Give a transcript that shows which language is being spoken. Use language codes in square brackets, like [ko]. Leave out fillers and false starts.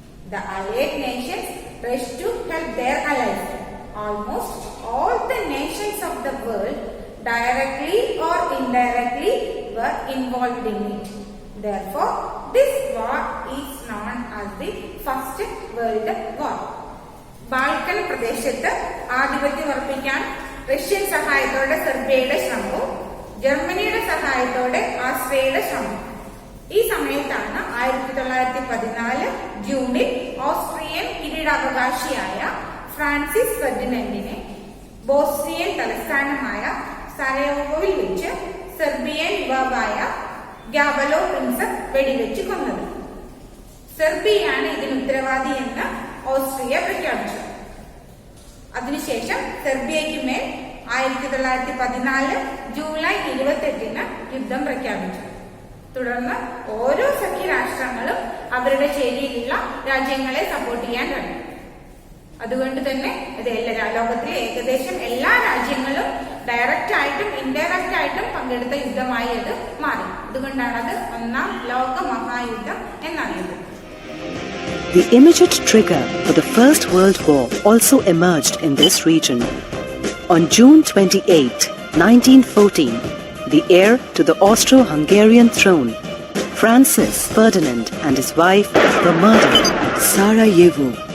[en] The allied nations rushed to help their allies. Almost all the nations of the world, directly or indirectly, were involved in it. Therefore, this war is known as the First World War. [ml] Balkan പ്രദേശത്ത് ആധിപത്യം ഉറപ്പിക്കാൻ Russian സഹായത്തോടെ സെർബിയയുടെ ശ്രമവും ജർമ്മനിയുടെ സഹായത്തോടെ ആസ്ട്രിയയുടെ ശ്രമം. ഈ സമയത്താണ് 1914 ജൂണിൽ ഓസ്ട്രിയൻ കിരീടാവകാശിയായ ഫ്രാൻസിസ് ഫെർഡിനൻഡിനെ ബോസ്നിയൻ തലസ്ഥാനമായ സരയോവോയിൽ വെച്ച് സെർബിയൻ യുവാവായ ഗ്യാവലോ പ്രിൻസപ്പ് വെടിവെച്ച് കൊന്നത്. സെർബിയയാണ് ഇതിന് ഉത്തരവാദി എന്ന് ഓസ്ട്രിയ പ്രഖ്യാപിച്ചു. അതിനുശേഷം സെർബിയയ്ക്ക് മേൽ 1914 ജൂലൈ 28 യുദ്ധം പ്രഖ്യാപിച്ചു. തുടർന്ന് ഓരോ സഖ്യരാഷ്ട്രങ്ങളും അവരുടെ ശൈലിയിലുള്ള രാജ്യങ്ങളെ സപ്പോർട്ട് ചെയ്യാൻ തുടങ്ങി. അതുകൊണ്ട് തന്നെ ലോകത്തിലെ ഏകദേശം എല്ലാ രാജ്യങ്ങളും ഡയറക്റ്റ് ആയിട്ടും ഇൻഡയറക്റ്റ് ആയിട്ടും പങ്കെടുത്ത യുദ്ധമായി അത് മാറി. അതുകൊണ്ടാണ് അത് ഒന്നാം ലോക മഹായുദ്ധം എന്നറിയുന്നത്. [en] The immediate trigger for the First World War also emerged in this region. On June 28, 1914, the heir to the Austro-Hungarian throne, Francis Ferdinand and his wife were murdered at Sarajevo.